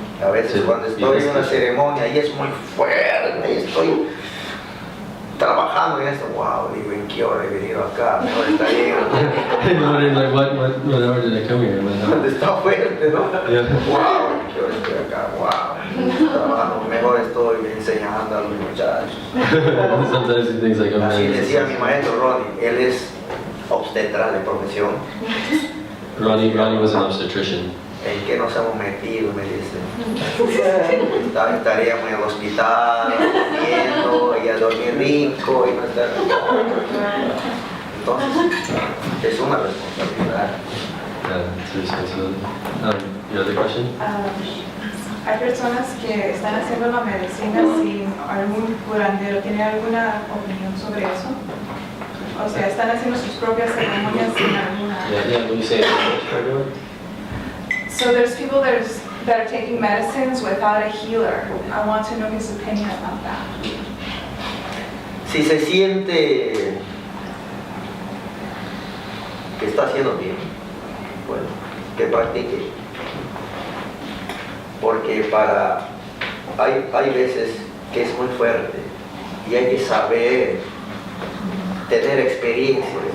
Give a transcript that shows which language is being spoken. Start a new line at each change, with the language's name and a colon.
Spanish: A veces cuando estoy en una ceremonia y es muy fuerte, y estoy trabajando en esto, wow, digo, ¿en qué hora he venido acá? Mejor está bien.
English: You're wondering like, what hour did I come here?
Spanish: Cuando está fuerte, ¿no?
English: Yeah.
Spanish: Wow, ¿en qué hora estoy acá? Wow, trabajo, mejor estoy enseñando a los muchachos.
English: Sometimes he thinks like, oh
Spanish: Así
English: man,
Spanish: decía mi maestro Ronny, él es obstetra de profesión.
English: Ronnie was an obstetrician.
Spanish: ¿En qué nos hemos metido? Me dice. Estaríamos en el hospital, viendo y a dormir rico y no estar. Entonces, es una responsabilidad.
English: It's a responsibility. Your other question?
Spanish: Hay personas que están haciendo la medicina sin algún curandero. ¿Tiene alguna opinión sobre eso? O sea, están haciendo sus propias ceremonias sin alguna.
English: Yeah, when you say So there's people that are taking medicines without a healer. I want to know his opinion about that.
Spanish: Si se siente que está haciendo bien, bueno, que practique. Porque hay veces que es muy fuerte y hay que saber tener experiencias.